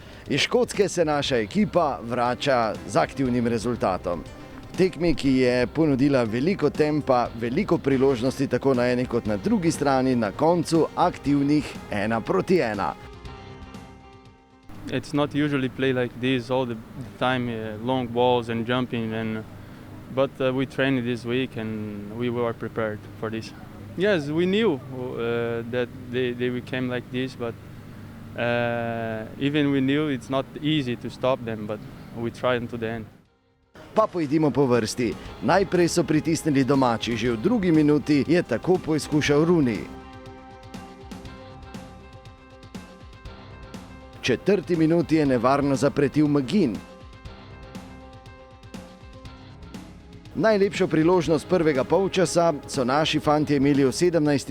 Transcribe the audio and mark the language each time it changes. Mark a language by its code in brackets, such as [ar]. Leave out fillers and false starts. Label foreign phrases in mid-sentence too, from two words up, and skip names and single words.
[sl] Iz Škotske se naša ekipa vrača z aktivnim rezultatom. Tekmi, ki je ponudila veliko tempa, veliko priložnosti tako na eni kot na drugi strani, na koncu aktivnih 1-1. [en] It's not usually play like this all the time, long balls and jumping, but we trained this week and we were prepared for this. Yes, we knew that they became like this, but even we knew it's not easy to stop them, but we tried to the end. [sl] Pa pojdimo po vrsti. Najprej so pritisnili domači, že v drugi minuti je tako poizkušal Rooney. V četrti minuti je nevarno zapretil McGinn. Najlepšo priložnost prvega polčasa so naši fantje imeli v 17.